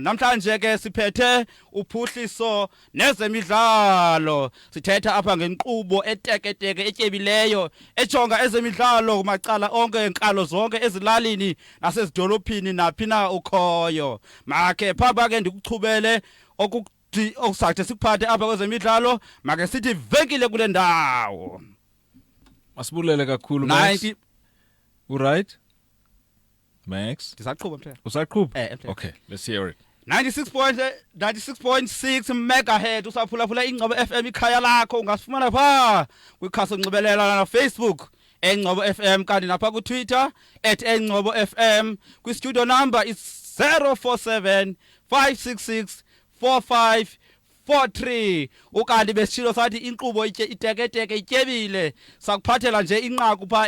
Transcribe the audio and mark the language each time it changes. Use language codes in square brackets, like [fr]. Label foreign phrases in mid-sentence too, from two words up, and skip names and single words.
[xh] Namhlanje ke siphethe uphuhliso nezemidlalo. Sithetha apha ngenkqubo eteketeke etyebileyo ejonga ezemidlalo kumacala onke enkalo zonke ezilalini nasezidolophini naphi na ukhoyo. Makhe phapha ke ndikuchubele okusathi sikuphathe apha kwezemidlalo make sithi vekile kule ndawo. Masibulele kakhulu Max. [en] Right? Max? [xh] Ndisaqhuba mthembu. Usaqhuba? [en] Okay, let's hear it. [xh] 96.6 megahertz usaphulaphula Ngcobo FM ikhaya lakho ungasifumana pha kwikhasi onxibelelana na Facebook Ngcobo FM kanti napha ku Twitter @Ngcobo FM kwi- [en] studio number is [xh] 047 566 4543 ukanti besitshilo sathi inkqubo iteketeke ityebile sakuphathela nje inqaku pha